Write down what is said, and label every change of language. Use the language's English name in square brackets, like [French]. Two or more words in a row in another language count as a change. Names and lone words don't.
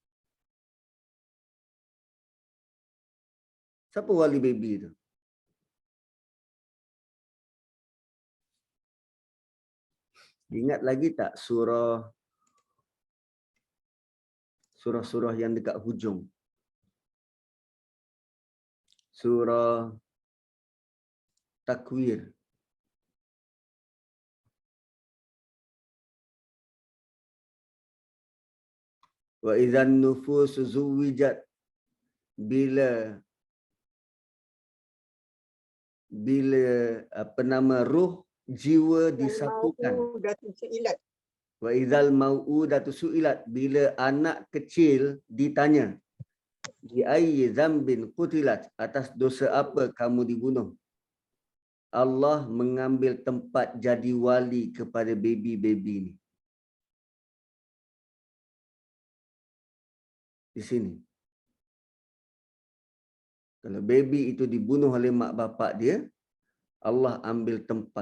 [Malay] Siapa wali baby tu? Ingat lagi tak surah-surah yang dekat hujung? Surah Takwir. [Arabic] وإذا النفوس زوجت, [Malay] bila ruh jiwa disatukan. [Arabic] وإذا الموءودة سئلت, [Malay] bila anak kecil ditanya, [Arabic] بأي ذنب قتلت, [Malay] atas dosa apa kamu dibunuh? Allah mengambil tempat jadi wali kepada baby-baby ni. Di sini. Kalau baby itu dibunuh oleh mak bapak dia, Allah ambil tempat.